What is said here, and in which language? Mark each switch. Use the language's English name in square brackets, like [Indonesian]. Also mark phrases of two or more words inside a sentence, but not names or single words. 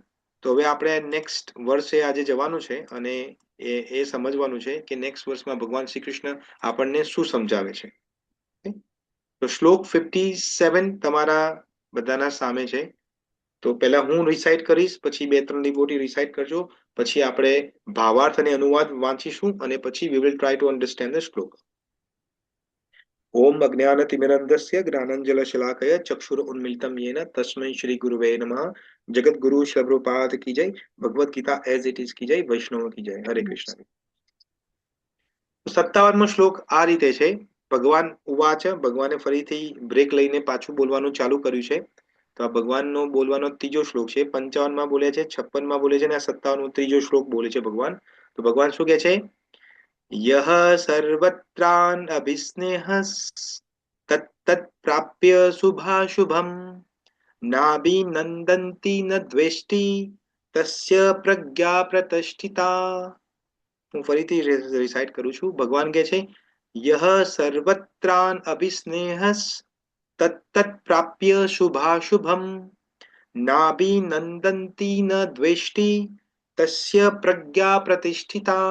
[Gujarati] તો હવે આપણે નેક્સ્ટ વર્ષે આજે જવાનું છે અને એ સમજવાનું છે કે નેક્સ્ટ વર્ષમાં ભગવાન શ્રી કૃષ્ણ આપણને શું સમજાવે છે. તો શ્લોક 57 તમારા બધાના સામે છે. તો પહેલા હું રિસાઇટ કરીશ, પછી 2-3 ડિવોટી રિસાઇટ કરજો, પછી આપણે ભાવાર્થ અને અનુવાદ વાંચીશું અને પછી [English] we will try to understand the [Gujarati] શ્લોક. [Sanskrit] ओम अज्ञानतिमिरन्धस्य ज्ञानाञ्जनशलाकया चक्षुरुन्मीलितं येन तस्मै श्री गुरुवे नमः. [Hindi] जगत गुरु श्रीप्रभुपाद की जय. भगवत गीता एज इट इज की जय. वैष्णव की जय. हरे कृष्ण. [Gujarati] 57મો શ્લોક આ રીતે છે. ભગવાન ઉવાચ, ભગવાને ફરીથી બ્રેક લઈને પાછું બોલવાનું ચાલુ કર્યું છે. તો આ ભગવાનનો બોલવાનો ત્રીજો શ્લોક છે. 55માં બોલે છે, 56માં બોલે છે અને આ 57મો ત્રીજો શ્લોક બોલે છે ભગવાન. તો ભગવાન શું કહે છે? [Sanskrit] यह सर्वत्रान् अभिस्नेहस् तत्तत् प्राप्य शुभाशुभम् नाभिनन्दन्ति न द्वेष्टि तस्य प्रज्ञा प्रतिष्ठिता. [Gujarati] હું ફરીથી રિસાઇટ કરું છું. ભગવાન કહે છે [Sanskrit] यः सर्वत्रान् अभिस्नेहः तत्तत् प्राप्य शुभाशुभम् नाभिनन्दति न द्वेष्टि तस्य प्रज्ञा प्रतिष्ठिता.